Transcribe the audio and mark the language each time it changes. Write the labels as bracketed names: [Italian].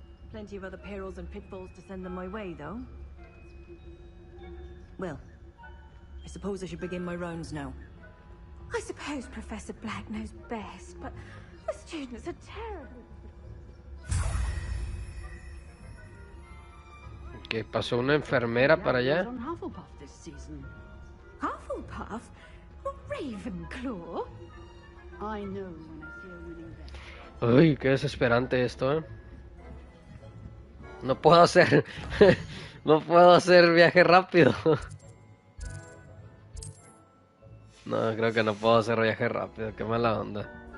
[English] Plenty of other perils and pitfalls to send them my way, though. Well, I suppose I should begin my rounds now. I suppose Professor Black knows best, but the students are terribly... [Spanish] Que pasó una enfermera para allá. [English] On Hufflepuff this season. Hufflepuff? Ravenclaw? I know when I see a winning bet. [Spanish] Uy, qué desesperante esto, No puedo hacer... no puedo hacer viaje rápido. No, creo que no puedo hacer viaje rápido. Qué mala onda.